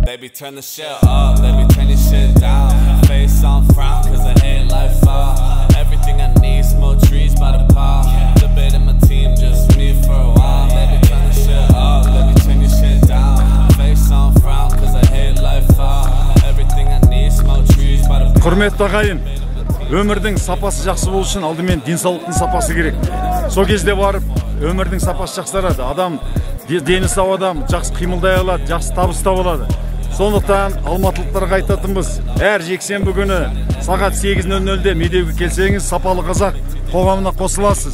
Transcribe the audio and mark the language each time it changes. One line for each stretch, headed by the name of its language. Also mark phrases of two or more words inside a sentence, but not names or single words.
English: turn the shit up, baby turn this shit down. Face on frown cause I hate life fall. Everything I need, smoke trees by the pile. Debating my team, just me for a while. Baby turn the shit up, baby turn this shit down. Face on frown cause I hate life fall. Everything I need, smoke trees by the pile.
Kazakh: Құрметті ағайын, өмірдің сапасы жақсы болу үшін алдымен денсаулықтың сапасы керек. Сол кезде барып өмірдің сапасы жақсарады. Адам дені сау адам жақсы қимылдай алады, жақсы табыс таба алады. Сондықтан алматылықтарға айтатынбыз, әр жексенбі күні сағат 8:00-де Медеуге келсеңіз, сапалы қазақ қоғамына қосыласыз.